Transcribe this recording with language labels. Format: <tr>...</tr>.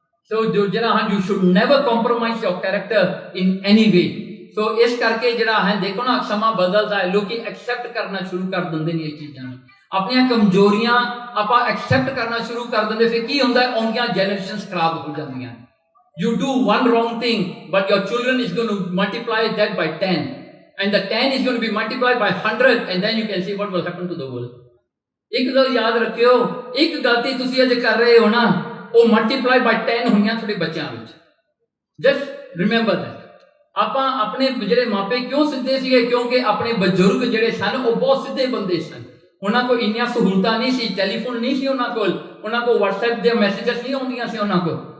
<pa>ਸੋ ਜੋ ਜਿਹੜਾ ਹਾਂ,</pa> <en>You should never compromise your character in any way.</en> <pa>ਸੋ ਇਸ ਕਰਕੇ ਜਿਹੜਾ ਹੈ ਦੇਖੋ ਨਾ, ਸਮਾਂ ਬਦਲਦਾ ਹੈ, ਲੋਕੀ ਐਕਸੈਪਟ ਕਰਨਾ ਸ਼ੁਰੂ ਕਰ ਦਿੰਦੇ ਨੇ ਇਹ ਚੀਜ਼ਾਂ ਨੂੰ। ਆਪਣੀਆਂ ਕਮਜ਼ੋਰੀਆਂ ਆਪਾਂ ਐਕਸੈਪਟ ਕਰਨਾ ਸ਼ੁਰੂ ਕਰ ਦਿੰਦੇ, ਫਿਰ ਕੀ ਹੁੰਦਾ, ਆਉਂਦੀਆਂ ਜਨਰੇਸ਼ਨਸ ਖਰਾਬ ਹੋ ਜਾਂਦੀਆਂ।</pa> <en>You do one wrong thing, but your children is going to multiply that by 10, and the 10 is going to be multiplied by 100, and then you can see what will happen to the world.</en> <pa>ਇੱਕ ਗੱਲ ਯਾਦ ਰੱਖਿਓ, ਇੱਕ ਗਲਤੀ ਤੁਸੀਂ ਅੱਜ ਕਰ ਰਹੇ ਹੋ ਨਾ, ਉਹ ਮਲਟੀਪਲਾਈ ਬਾਈ 10 ਹੋਈਆਂ ਤੁਹਾਡੇ ਬੱਚਿਆਂ ਵਿੱਚ।</pa> <en>Just remember that.</en> <pa>ਆਪਾਂ ਆਪਣੇ ਜਿਹੜੇ ਮਾਪੇ ਕਿਉਂ ਸਿੱਧੇ ਸੀਗੇ? ਕਿਉਂਕਿ ਆਪਣੇ ਬਜ਼ੁਰਗ ਜਿਹੜੇ ਸਨ ਉਹ ਬਹੁਤ ਸਿੱਧੇ ਬੰਦੇ ਸਨ। ਉਹਨਾਂ ਕੋਲ ਇੰਨੀਆਂ ਸਹੂਲਤਾਂ ਨਹੀਂ ਸੀ, ਟੈਲੀਫੋਨ ਨਹੀਂ ਸੀ ਉਹਨਾਂ ਕੋਲ WhatsApp ਦੇ ਮੈਸੇਜਸ ਨਹੀਂ ਆਉਂਦੀਆਂ ਸੀ ਉਹਨਾਂ ਕੋਲ।</pa>